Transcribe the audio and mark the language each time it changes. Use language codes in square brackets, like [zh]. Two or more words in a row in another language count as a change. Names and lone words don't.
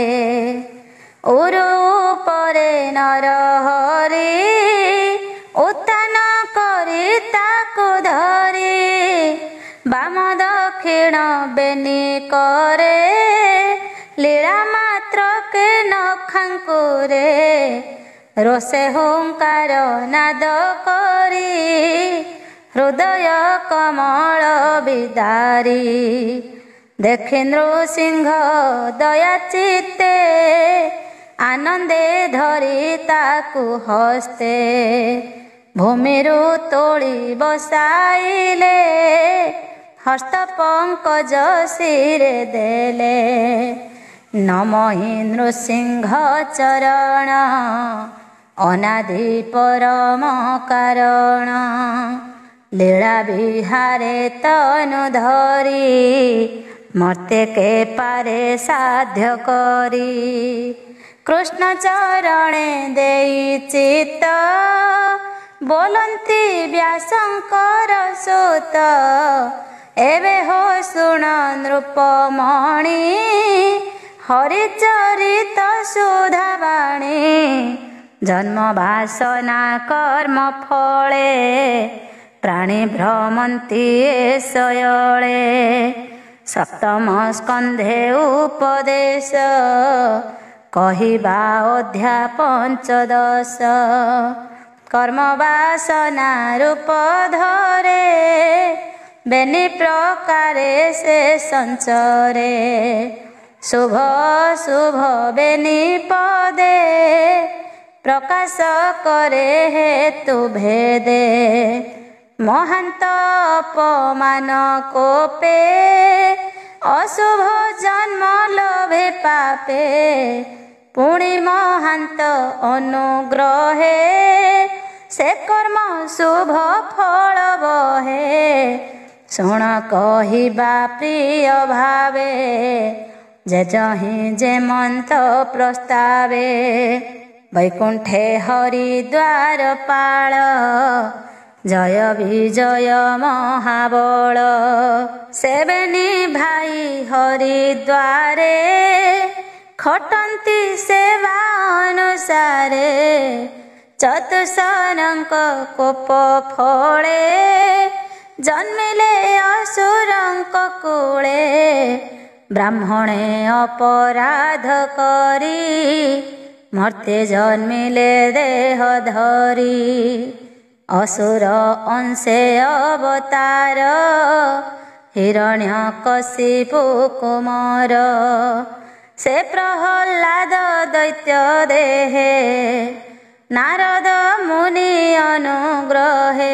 [or] ଉରୁ ପରେ ନର ହରି ଉତ୍ତାନ କରି ତାକୁ ଧରି ବାମ ଦକ୍ଷିଣ ବେନି କରେ ଲୀଳା ମାତ୍ର କେ ନଖାଙ୍କୁରେ ରୋଷେ ହୁଙ୍କାର ନାଦ କରି ହୃଦୟ କମଳ ବିଦାରି ଦେଖି ନୃସିଂହ ଦୟା ଚିତ୍ତେ ଆନନ୍ଦେ ଧରି ତାକୁ ହସ୍ତେ ଭୂମିରୁ ତୋଡ଼ି ବସାଇଲେ ହସ୍ତ ପଙ୍କଜ ଶିରେ ଦେଲେ। ନମହି ନୃସିଂହ ଚରଣ ଅନାଦି ପରମ କାରଣ ଲୀଳା ବିହାରେ ତନୁ ଧରି ମର୍ତ୍ତେ କେ ପାରେ ସାଧ୍ୟ କରି। କୃଷ୍ଣ ଚରଣେ ଦେଇ ଚିତ୍ତ ବୋଲନ୍ତି ବ୍ୟାସଙ୍କର ସୁତ ଏବେ ହୋ ସୁଣ ନୃପମଣି ହରିଚରିତ ସୁଧାବାଣୀ। ଜନ୍ମ ବାସନା କର୍ମ ଫଳେ ପ୍ରାଣୀ ଭ୍ରମନ୍ତି ଶୟଳେ। ସପ୍ତମ ସ୍କନ୍ଧେ ଉପଦେଶ କହିବା ଅଧ୍ୟାୟ 15। କର୍ମ ବାସନା ରୂପ ଧରେ ବେନି ପ୍ରକାରେ ସେ ସଞ୍ଚରେ ଶୁଭ ଶୁଭ ବେନି ପଦେ ପ୍ରକାଶ କରେ ହେତୁ ଭେଦେ। ମହାନ୍ତ ଅପମାନ କୋପେ ଅଶୁଭ ଜନ୍ମ ଲୋଭେ ପାପେ ପୁଣି ମହାନ୍ତ ଅନୁଗ୍ରହେ ସେ କର୍ମ ଶୁଭ ଫଳ ବହେ। ଶୁଣ କହିବା ପ୍ରିୟ ଭାବେ ଯେ ଯହି ଯେ ମନ୍ତ ପ୍ରସ୍ତାବେ। ବୈକୁଣ୍ଠେ ହରିଦ୍ୱାର ପାଳ ଜୟ ବିଜୟ ମହାବଳ ସେବେନି ଭାଇ ହରିଦ୍ୱାରେ ଖଟନ୍ତି ସେବା ଅନୁସାରେ। ଚତୁସରଙ୍କ କୋପ ଫଳେ ଜନ୍ମିଲେ ଅସୁରଙ୍କ କୂଳେ। ବ୍ରାହ୍ମଣେ ଅପରାଧ କରି ମର୍ତ୍ତ୍ୟ ଜନ୍ମିଲେ ଦେହ ଧରି। ଅସୁର ଅଂଶେ ଅବତାର ହିରଣ୍ୟକଶିପୁ କୁମାର ସେ ପ୍ରହ୍ଲାଦ ଦୈତ୍ୟ ଦେହେ ନାରଦ ମୁନି ଅନୁଗ୍ରହେ।